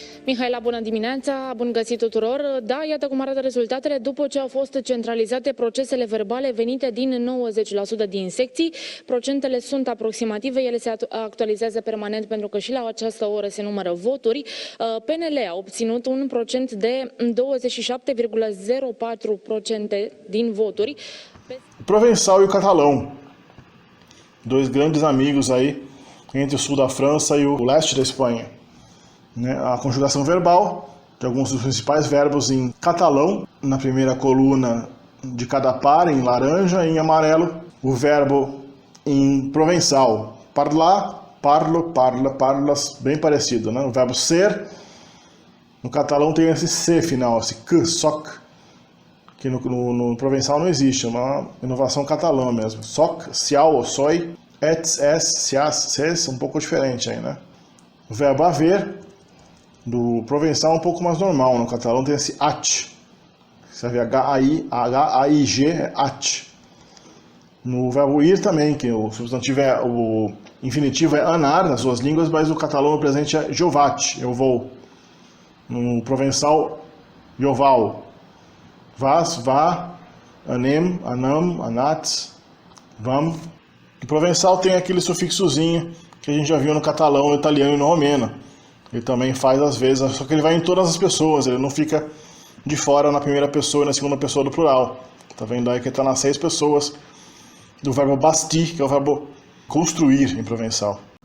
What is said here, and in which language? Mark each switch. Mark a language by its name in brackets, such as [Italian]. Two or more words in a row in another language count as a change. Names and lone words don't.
[Romanian] Mihaela, bună dimineața, bun găsit tuturor. Da, iată cum arată rezultatele după ce au fost centralizate procesele verbale venite din 90% din secții. Procentele sunt aproximative, ele se actualizează permanent pentru că și la această oră se numără voturi. PNL a obținut un procent de 27,04% din voturi. [Portuguese] Provençal e o catalão, dois grandes amigos aí entre o sul da França e o leste da Espanha. A conjugação verbal de alguns dos principais verbos em catalão, na primeira coluna de cada par, em laranja, e em amarelo, o verbo em provençal. [Catalan] Parlar, parlo, parla, parlas, [Portuguese] bem parecido, né? O verbo ser, no catalão tem esse C final, esse K, soc, que no provençal não existe, é uma inovação catalã mesmo. [Catalan] Soc, sial ou soi, ets, es, sias, ses, [Portuguese] um pouco diferente aí, né? O verbo haver, do provençal é um pouco mais normal, no catalão tem esse at, serve H-A-I-G, é at. No verbo ir também, que o substantivo o infinitivo é anar nas duas línguas, mas o catalão no presente é jovat, eu vou. No provençal, joval. [Catalan] Vas, vá, anem, anam, anats, vam. [Portuguese] O provençal tem aquele sufixozinho que a gente já viu no catalão, no italiano e no romeno. Ele também faz às vezes, só que ele vai em todas as pessoas, ele não fica de fora na primeira pessoa e na segunda pessoa do plural. Tá vendo aí que está nas 6 pessoas do verbo bastir, que é o verbo construir em provençal.